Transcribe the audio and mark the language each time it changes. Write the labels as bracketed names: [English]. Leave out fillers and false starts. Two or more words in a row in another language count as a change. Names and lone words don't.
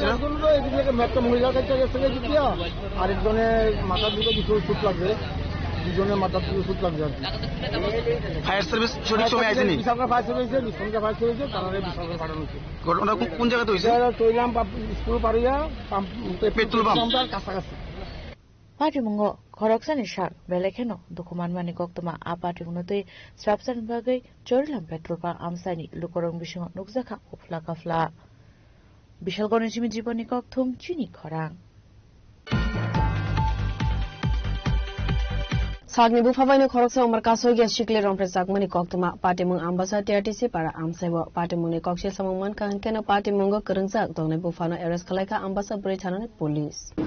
[Bangla] একটা মহিলা কাছে গেছে দ্বিতীয় আরেকজনের মাথার দিকে কিছু ওষুধ লাগবে দুজনের মাথার দিকে ওষুধ লাগবে আর কি ফায়ার সার্ভিস সঠিক সময় আসেনি বিশালগড় ফায়ার সার্ভিস বিশালগড় ফায়ার সার্ভিস তারা বিশালগড় পাঠানো হয়েছে ঘটনা কোন জায়গাতে হয়েছে তৈলাম স্কুল পাড়িয়া পেট্রোল পাম্প কাছাকাছি [Kok Borok] Party mungo khoroksani shak belekeno dokuman mani koktoma a party munotoi strapsan bagai chorilam [English] petrol pa [Kok Borok] amsani lukorong bishingo nukjaka ofla kafla bishal gonishimi jiboni kokthum chini khorang Sagni bu phabai no khoroksa umar kaso gya shikle rompre sagmani koktoma party mung ambasa TRTC para amsebo party mung ni kokshel samangman kan keno party mungo kerengsak dongne bu phano arrest kalaika ambasa buri thanane police